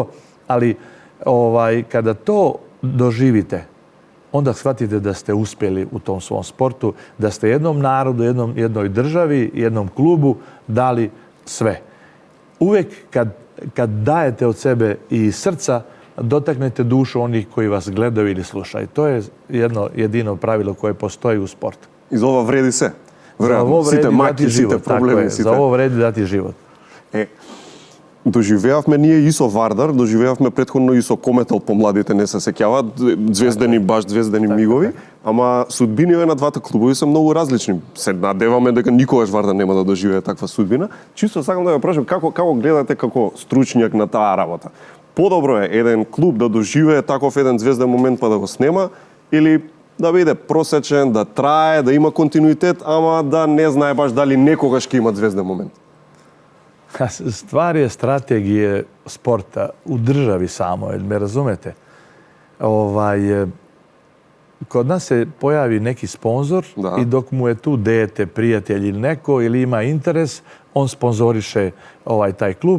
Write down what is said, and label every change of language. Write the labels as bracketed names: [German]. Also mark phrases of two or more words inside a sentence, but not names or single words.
[Serbian] Ali kada to doživite, onda shvatite da ste uspjeli u tom svom sportu, da ste jednom narodu, jednoj državi, jednom klubu dali sve. Uvijek kad dajete od sebe i srca, dotaknete dušu onih koji vas gledaju ili slušaju. To je jedino pravilo koje postoji u sportu. I za ovo vredi se. [Macedonian] Сите маки, сите проблеми, сите. [Serbian] За ово вреди дати живот. [Macedonian] Доживеавме ние и со Вардар, доживеавме претходно и со Кометел, помладите не се сеќаваат, баш звездени мигови, ама судбините на двата клубови се многу различни. Се надеваме дека никогаш Вардар нема да доживее таква судбина. Чисто сакам да ве прашам како гледате како стручњак на таа работа. Подобро е еден клуб да доживее таков еден звезден момент па да го снема или да биде просечен, да трае, да има континуитет, ама да не знае баш дали некогаш ќе има звезден момент. [Serbian] Stvar je strategije sporta u državi samo, jer me razumete. Kod nas se pojavi neki sponzor i dok mu je tu dete, prijatelj ili neko ili ima interes, on sponzoriše taj klub.